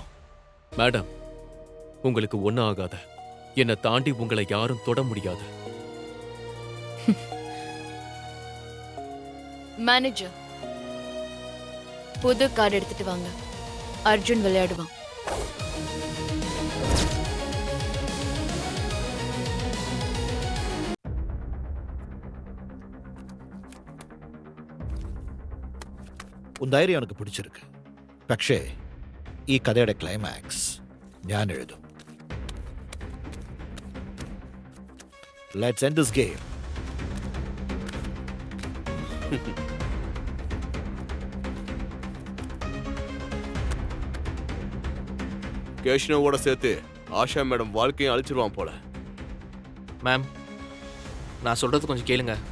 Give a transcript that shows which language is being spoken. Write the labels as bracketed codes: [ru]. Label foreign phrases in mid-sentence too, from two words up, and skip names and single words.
[ta] மேடம், உங்களுக்கு ஒன்றும் ஆகாத. என்னை தாண்டி உங்களை யாரும் தொட முடியாது. மேனேஜர், புது கார்டு எடுத்துட்டு வாங்க. அர்ஜுன் விளையாடுவான். [ml] ഉൻ ധൈര്യം എനിക്ക് പിടിച്ചിരിക്ക്. പക്ഷേ ഈ കഥയുടെ ക്ലൈമാക്സ് ഞാൻ എഴുതും. [en] Let's end this game. [ta] கேஷ்னோவோட சேர்த்து ஆஷா மேடம் வாழ்க்கையும் அழிச்சிருவான் போல. மேம், நான் சொல்றது கொஞ்சம் கேளுங்க.